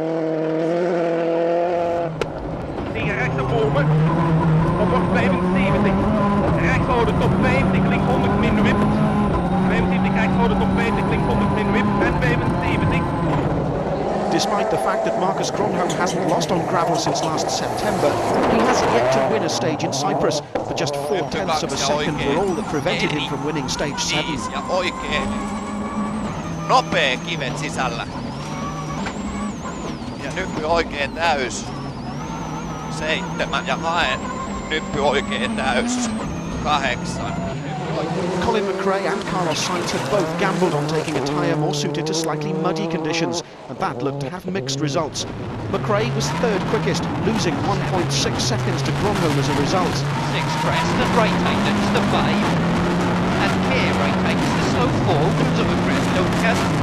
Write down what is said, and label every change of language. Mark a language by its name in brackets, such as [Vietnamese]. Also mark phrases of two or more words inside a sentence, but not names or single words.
[English] Despite the fact that Marcus Grönholm hasn't lost on gravel since last September, he has yet to win a stage in Cyprus, but just 0.4 of a second were all that prevented him from winning stage 7. [Finnish] Ja oikein nopea kivet sisällä. Ja nyppy oikein täys. 7 ja haen. Nyppy oikein täys. 8. [English] Colin McRae and Carlos Sainz had both gambled on taking a tyre more suited to slightly muddy conditions, and that looked to have mixed results. McRae was 3rd quickest, losing 1.6 seconds to Grönholm as a result. 6 crest and right tightens the 5. And here right tightens the slow 4, comes over crest, don't cut.